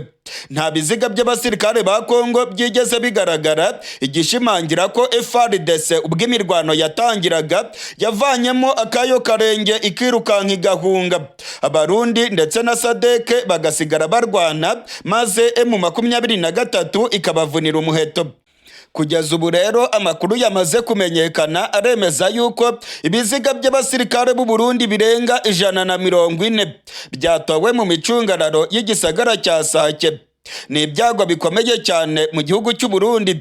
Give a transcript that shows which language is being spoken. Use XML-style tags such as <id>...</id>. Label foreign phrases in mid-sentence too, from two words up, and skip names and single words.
<rw>Nta biziga by'abasirikare ba Congo byigeze bigaragara, igishimangira ko FARDC ubwo imirwano yatangiraga yavanyemo akayo karenge ikirukanka igahunga. Abarundi ndetse na SADC bagasigara barwana maze M23 ikabavunira umuheto. Kugeza ubu rero amakuru yamaze kumenyekana aremeza yuko ibiziga by'abasirikare b'u Burundi birenga 140 byatowe mu micungararo y'igisagara cya Sake. Ni ibyago bikomeye cyane mu gihugu cy'u Burundi.</rw>